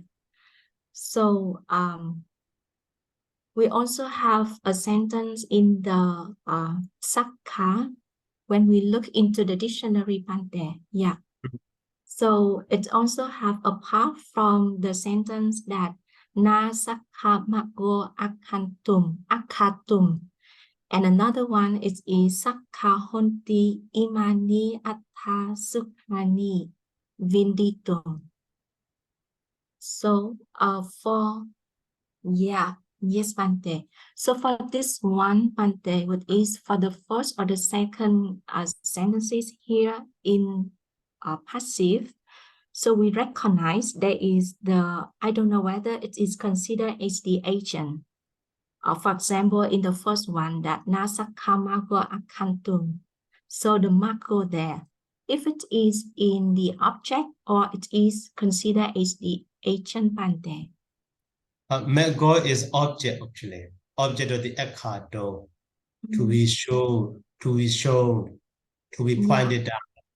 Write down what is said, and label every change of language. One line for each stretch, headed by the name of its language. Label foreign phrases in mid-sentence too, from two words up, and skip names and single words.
English: So we also have a sentence in the sakha when we look into the dictionary, Bante. Yeah. So it also have apart from the sentence that
Pali: na sakha mago akhatum.
English: And another one is
Pali: sakha honti imani atta sukhani vinditum.
English: So yes, Bante. So for this one, Bante, what is for the first or the second sentences here in passive. So we recognize there is I don't know whether it is considered as the agent. For example, in the first one, that
Pali: nasakha mago akhantum.
English: So the mago there, if it is in the object or it is considered as the agent, Bante. Mago is object actually. Object of the ekado. To be shown, to be pointed out.